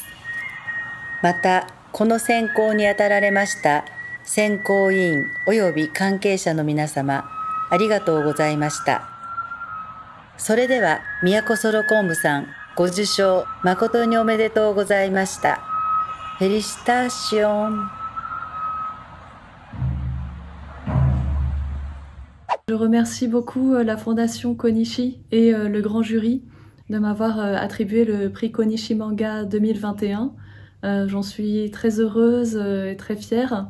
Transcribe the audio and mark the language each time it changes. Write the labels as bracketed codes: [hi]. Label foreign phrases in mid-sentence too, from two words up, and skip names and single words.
[ja] また、この選考にあたられました選考委員及び関係者の皆様、ありがとうございました。それでは、都ソロコンブさん、ご受賞誠におめでとうございました。フェリシターシオン。 [fr] Je remercie beaucoup la fondation Konishi et le grand jury de m'avoir attribué le prix Konishi Manga 2021. J'en suis très heureuse et très fière.